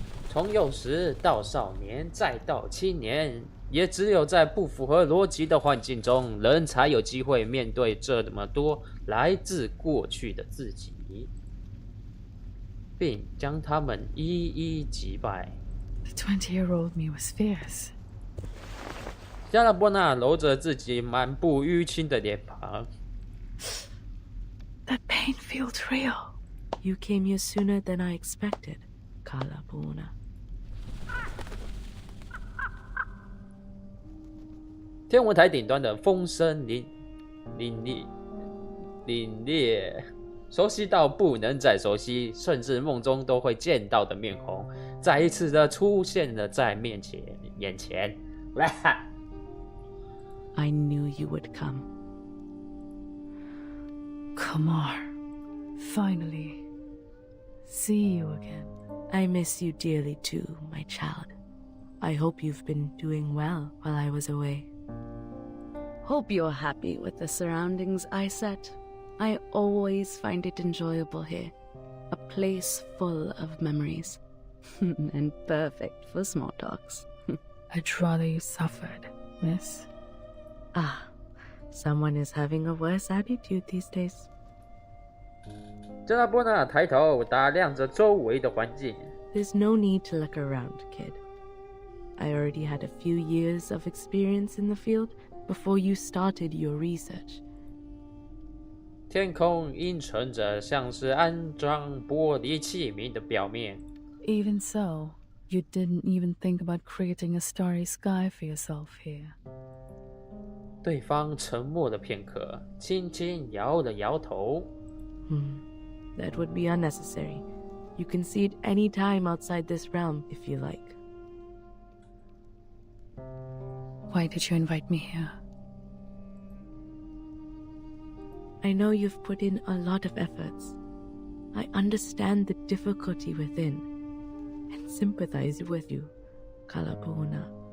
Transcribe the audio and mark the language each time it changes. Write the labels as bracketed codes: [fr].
[zh] 从幼时到少年，再到青年，也只有在不符合逻辑的环境中，人才有机会面对这么多来自过去的自己，并将他们一一击败。 [en] The 20-year-old me was fierce. [zh] 加拉波纳揉着自己满布淤青的脸庞。 [en] That pain feels real. You came here sooner than I expected, Kalapuna. [zh] 天文台顶端的风声凛冽，熟悉到不能再熟悉，甚至梦中都会见到的面孔，再一次的出现了在眼前。 [en] I knew you would come. Kumar, finally, see you again. I miss you dearly too, my child. I hope you've been doing well while I was away. Hope you're happy with the surroundings I set. I always find it enjoyable here. A place full of memories. And perfect for small talks. I'd rather you suffered, miss. Ah, someone is having a worse attitude these days. [zh] 加拉波纳抬头打量着周围的环境。 [en] There's no need to look around, kid. I already had a few years of experience in the field before you started your research. [zh] 天空阴沉着，像是安装玻璃器皿的表面。 [en] Even so, you didn't even think about creating a starry sky for yourself here. [zh] 对方沉默了片刻，轻轻摇了摇头。 [en] That would be unnecessary. You can see it any time outside this realm if you like. Why did you invite me here? I know you've put in a lot of efforts. I understand the difficulty within and sympathize with you, Kalapuna.